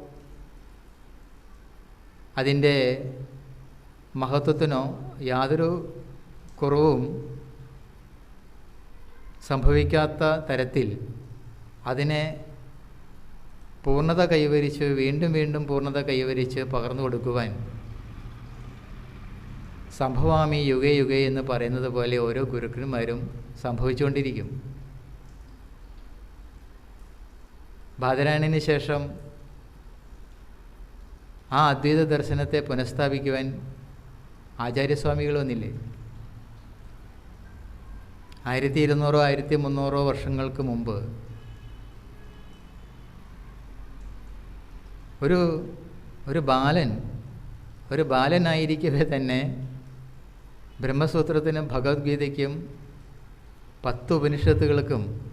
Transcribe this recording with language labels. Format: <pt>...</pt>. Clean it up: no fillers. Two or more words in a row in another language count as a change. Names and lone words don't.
<ml>അതിൻ്റെ മഹത്വത്തിനോ യാതൊരു കുറവും സംഭവിക്കാത്ത തരത്തിൽ അതിനെ പൂർണ്ണത കൈവരിച്ച് വീണ്ടും വീണ്ടും പൂർണ്ണത കൈവരിച്ച് പകർന്നു കൊടുക്കുവാൻ</ml> <sa>സംഭവാമി യുഗേ യുഗേ</sa> <ml>എന്ന് പറയുന്നത് പോലെ ഓരോ ഗുരുക്കന്മാരും സംഭവിച്ചുകൊണ്ടിരിക്കും. ബാദരായണന് ശേഷം ആ അദ്വൈത ദർശനത്തെ പുനഃസ്ഥാപിക്കുവാൻ ആചാര്യസ്വാമികൾ വന്നില്ലേ? 1200 1300 വർഷങ്ങൾക്ക് മുമ്പ് ഒരു ബാലനായിരിക്കവേ തന്നെ ബ്രഹ്മസൂത്രത്തിനും ഭഗവത്ഗീതയ്ക്കും 10 ഉപനിഷത്തുകൾക്കും</ml>